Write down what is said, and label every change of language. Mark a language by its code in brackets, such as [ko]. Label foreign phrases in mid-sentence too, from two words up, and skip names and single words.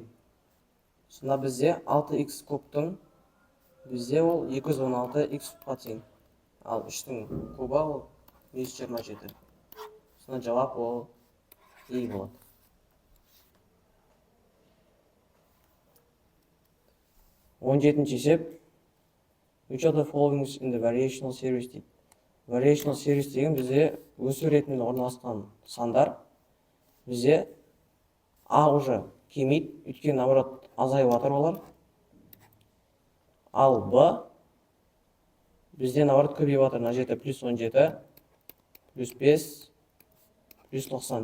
[kk] Сонда бізде 6x кубтың бізде ол 216x кубқа тең. Ал 3-тің кубы ол 127. Сонда жауап ол D болады. 17-ші есеп. [en] Which of the following is in the variational series дейді. Variational series [kk] деген бізде өсу ретінде орналасқан сандар. Бізде А уже кемейді, өйткені наоборот азайып жатыр олар. Ал Б бізде наоборот көбейіп жатыр. Мына жерде плюс 17, плюс 5, плюс 90.